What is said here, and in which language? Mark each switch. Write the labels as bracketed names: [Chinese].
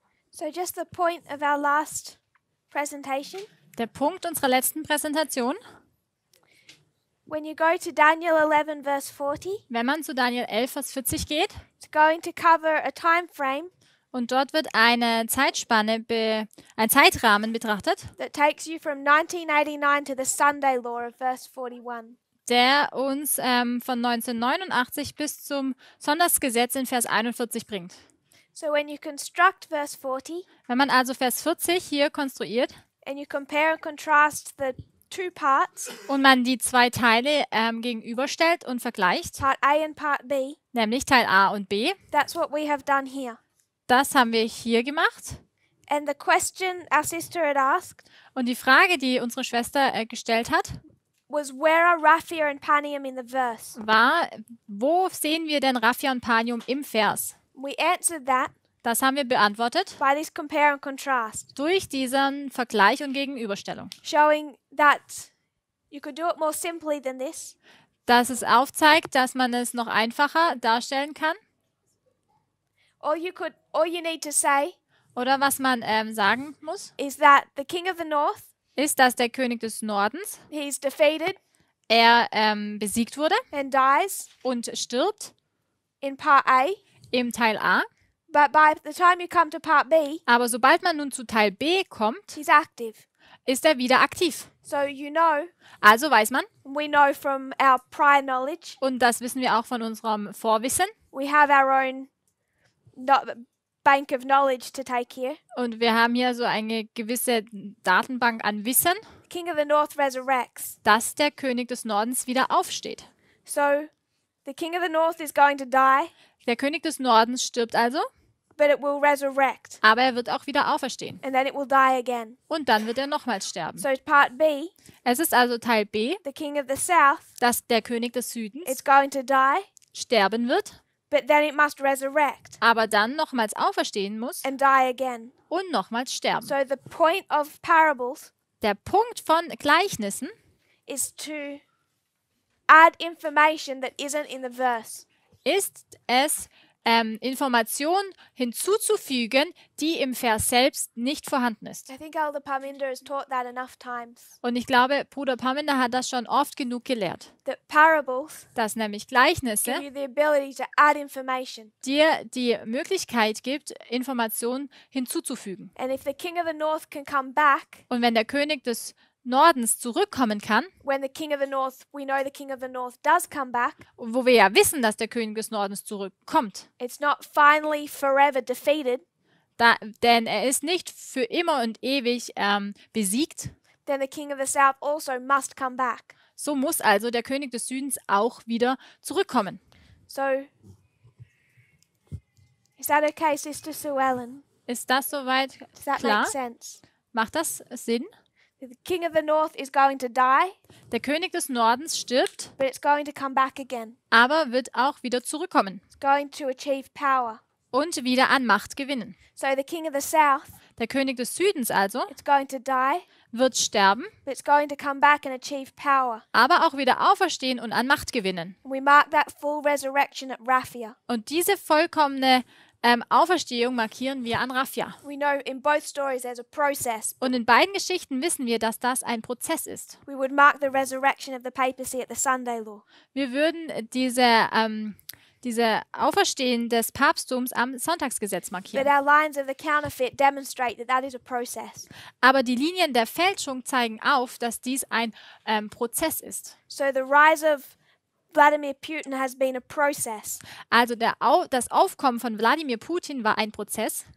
[English] So just the point of our last presentation. [German] Der Punkt unserer letzten Präsentation, [English] When you go to Daniel 11 verse 40, [German] wenn man zu Daniel 11, Vers 40 geht, [English] it's going to cover a time frame [German] und dort wird eine Zeitspanne, ein Zeitrahmen betrachtet, [English] that takes you from 1989 to the Sunday law of verse 41. [German] der uns von 1989 bis zum Sonntagsgesetz in Vers 41 bringt. [English] So when you construct verse 40 [German] Wenn man also Vers 40 hier konstruiert [English] and you compare and contrast the two parts, [German] und man die zwei Teile gegenüberstellt und vergleicht, [English] part A and part B, [German] nämlich Teil A und B, [English] that's what we have done here. [German] das haben wir hier gemacht. [English] And the question our sister had asked [German] Und die Frage, die unsere Schwester gestellt hat, [English] was, where are Raphia and Panium in the verse? [German] war, wo sehen wir denn Raphia und Panium im Vers? [English] We answered that [German] Das haben wir beantwortet [English] by this compare and contrast, [German] durch diesen Vergleich und Gegenüberstellung. [English] showing that you could do it more simply than this. [German] Dass es aufzeigt, dass man es noch einfacher darstellen kann. [English] All you need to say [German] Oder was man sagen muss, [English] is that the king of the north, [German] ist, dass der König des Nordens, [English] he's defeated [German] er besiegt wurde [English] and dies [German] und stirbt [English] in part A, [German] im Teil A. [English] but by the time you come to part B, [German] Aber sobald man nun zu Teil B kommt, [English] he's active. [German] ist er wieder aktiv. [English] So you know, [German] Also weiß man, [English] we know from our prior knowledge, [German] und das wissen wir auch von unserem Vorwissen, [English] we have our own bank of knowledge to take here. [German] und wir haben hier so eine gewisse Datenbank an Wissen, [English] The king of the north resurrects. [German] dass der König des Nordens wieder aufsteht. [English] So the king of the north is going to die, [German] Der König des Nordens stirbt also, [English] but it will resurrect, [German] aber er wird auch wieder auferstehen. [English] and then it will die again. [German] Und dann wird er nochmals sterben. [English] So part B, [German] Es ist also Teil B, [English] the king of the south, [German] dass der König des Südens [English] is going to die, [German] sterben wird, [English] but then it must resurrect [German] aber dann nochmals auferstehen muss [English] and die again. [German] und nochmals sterben. [English] So the point of parables [German] Der Punkt von Gleichnissen [English] is to add information that isn't in the verse. [German] ist es, Informationen hinzuzufügen, die im Vers selbst nicht vorhanden ist. [English] I think Elder Parminder has taught that enough times. [German] Und ich glaube, Bruder Parminder hat das schon oft genug gelehrt, [English] That parables [German] dass nämlich [English] give [German] Gleichnisse [English] you the ability to add information. [German] dir die Möglichkeit gibt, Informationen hinzuzufügen. [English] And if the king of the north can come back, [German] Und wenn der König des Nordens zurückkommen kann, [English] when the king of the north, we know the king of the north does come back, [German] wo wir ja wissen, dass der König des Nordens zurückkommt, [English] it's not finally forever defeated, [German] denn er ist nicht für immer und ewig besiegt, [English] then the king of the south also must come back. [German] so muss also der König des Südens auch wieder zurückkommen. [English] So, is that okay, Sister Sue Ellen? [German] Ist das soweit [English] Does that [German] klar? [English] make sense? [German] Macht das Sinn? [English] The king of the north is going to die, [German] Der König des Nordens stirbt, [English] but it's going to come back again. [German] aber wird auch wieder zurückkommen [English] It's going to achieve power. [German] und wieder an Macht gewinnen. [English] So the king of the south, [German] Der König des Südens also [English] it's going to die, [German] wird sterben, [English] but it's going to come back and achieve power. [German] aber auch wieder auferstehen und an Macht gewinnen. [English] And we mark that full resurrection at Raphia. [German] Und diese vollkommene Auferstehung markieren wir an Raphia. [English] We know in both stories there's a process. [German] Und in beiden Geschichten wissen wir, dass das ein Prozess ist. [English] We would mark the resurrection of the papacy at the Sunday law. [German] Wir würden diese Auferstehen des Papsttums am Sonntagsgesetz [English] But [German] markieren. [English] our lines of the counterfeit demonstrate that that is a process. [German] Aber die Linien der Fälschung zeigen auf, dass dies ein Prozess ist. [English] So the rise of Vladimir Putin has been a process, [German] Also das Aufkommen von Wladimir Putin war ein Prozess,